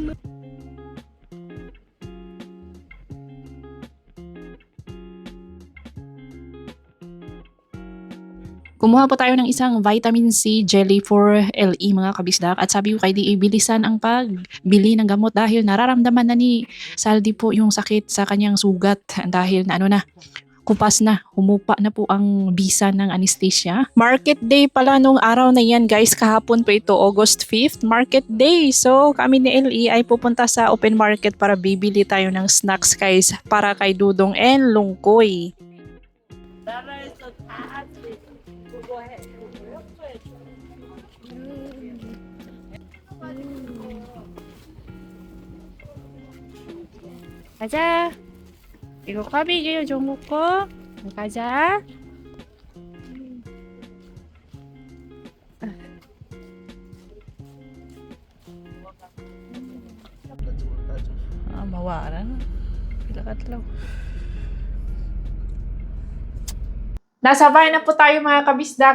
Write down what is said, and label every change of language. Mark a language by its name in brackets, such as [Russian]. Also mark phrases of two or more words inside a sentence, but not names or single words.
[Filipino] Kumuha po tayo ng isang [English] vitamin C jelly for LE [Filipino] mga kabisdak at sabi ko kay di ibilisan ang pagbili ng gamot dahil nararamdaman na ni Saldi po yung sakit sa kanyang sugat dahil na kupas na, humupa na po ang bisa ng anesthesia. [English] Market day [Filipino] pala nung araw na yan guys, kahapon po ito, August 5th, [English] market day. [Filipino] So kami ni LE ay pupunta sa [English] open market [Filipino] para bibili tayo ng snacks guys para kay Dudong and Lungkoy. [Korean] 가자. 이거 꽈배기요 좀 먹고 가자. Mawaran. Pilakatlaw. [Filipino] Nasa bahay na po tayo mga kabisda.